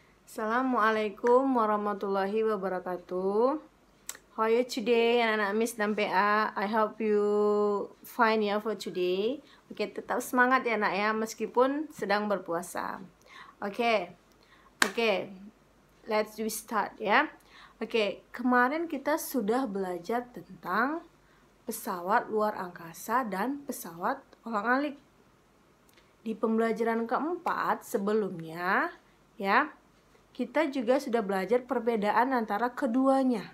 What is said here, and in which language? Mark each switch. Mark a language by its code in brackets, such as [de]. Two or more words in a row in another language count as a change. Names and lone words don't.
[ar] السلام عليكم ورحمة الله وبركاته. [en] How are you today, [id] anak-anak Miss dan PA? [en] I hope you fine ya for today. [id] Oke, tetap semangat ya nak ya, meskipun sedang berpuasa. Oke, [en] let's do start ya. [id] Oke, kemarin kita sudah belajar tentang pesawat luar angkasa dan pesawat ulang-alik. Di pembelajaran keempat sebelumnya ya, kita juga sudah belajar perbedaan antara keduanya.